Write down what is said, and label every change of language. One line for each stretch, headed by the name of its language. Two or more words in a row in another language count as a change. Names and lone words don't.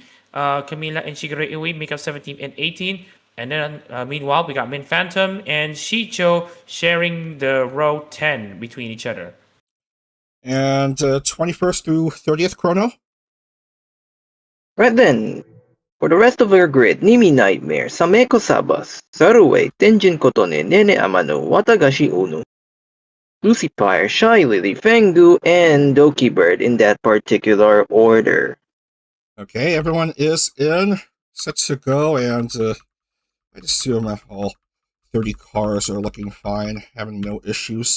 English: Camila and Shigeru Iwi make up 17th and 18th. And then, meanwhile, we got Min Phantom and Shicho sharing the row 10 between each other. And 21st through 30th chrono? Right then, for the rest of our grid, Nimi Nightmare, Sameko Sabas, Sarue, Tenjin Kotone, Nene Amano, Watagashi Uno, Lucifer, Shy Lily, Fengu, and Doki Bird in that particular order. Okay, everyone is in. set to go, and I'd assume all 30 cars are looking fine, having no issues.